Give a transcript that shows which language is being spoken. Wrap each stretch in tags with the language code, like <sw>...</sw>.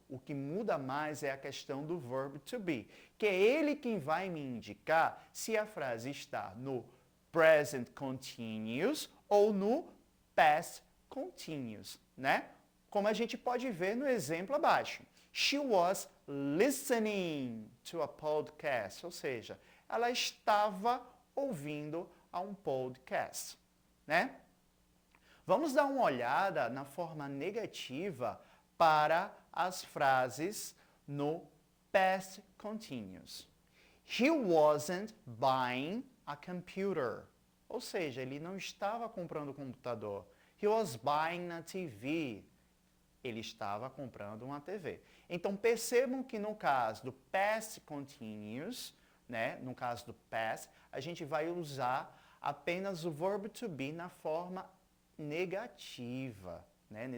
<pt>O que muda mais é a questão do verb to be, que é ele quem vai me indicar se a frase está no present continuous ou no past continuous, né? Como a gente pode ver no exemplo abaixo.</pt> <en>She was listening to a podcast,</en> <pt>ou seja, ela estava ouvindo a um podcast, né? Vamos dar uma olhada na forma negativa para as frases no past continuous.</pt> <en>He wasn't buying a computer.</en> <pt>Ou seja, ele não estava comprando um computador.</pt> <en>He was buying a TV.</en> <pt>Ele estava comprando uma TV. Então percebam que no caso do past continuous, né, no caso do past, a gente vai usar apenas o verb to be na forma negativa, né?</pt>